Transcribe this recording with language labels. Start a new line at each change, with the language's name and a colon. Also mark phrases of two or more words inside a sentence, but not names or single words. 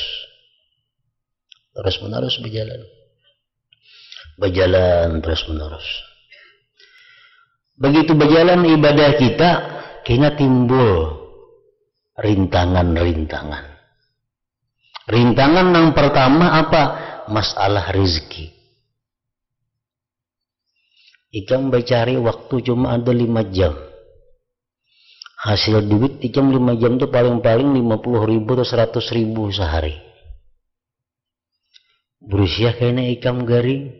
Indonesian: Terus-menerus berjalan. Berjalan terus-menerus. Begitu berjalan ibadah kita, kena timbul rintangan-rintangan. Rintangan yang pertama apa? Masalah rezeki.
Banjar: Ikam mencari waktu cuma ada 5 jam. Hasil duit ikam 5 jam itu paling-paling 50.000 atau 100.000 sehari. Berusia kayaknya ikam garing.